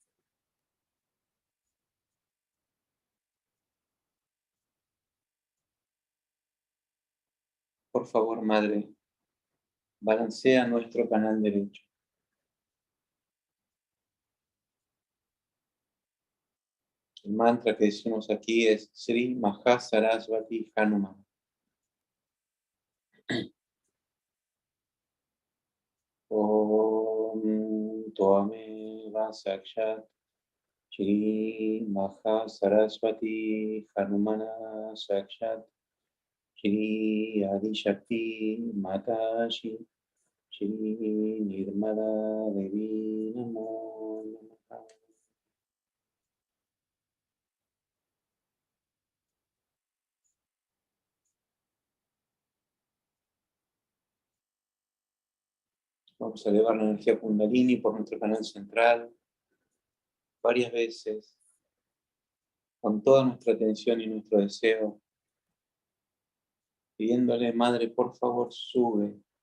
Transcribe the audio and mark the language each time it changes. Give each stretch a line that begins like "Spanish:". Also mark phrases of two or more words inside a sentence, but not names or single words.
Spanish: Por favor, Madre, balancea nuestro canal derecho. El mantra que decimos aquí es Sri Mahasarasvati Hanuman.
Sanskrit: Om Tvameva Sakshat Shri Mahasarasvati Hanumana Sakshat Shri Adi Shakti Mataji Shri Nirmala Devi Namo Namaha.
Spanish: Vamos a elevar la energía Kundalini por nuestro canal central varias veces, con toda nuestra atención y nuestro deseo, pidiéndole, Madre, por favor, sube.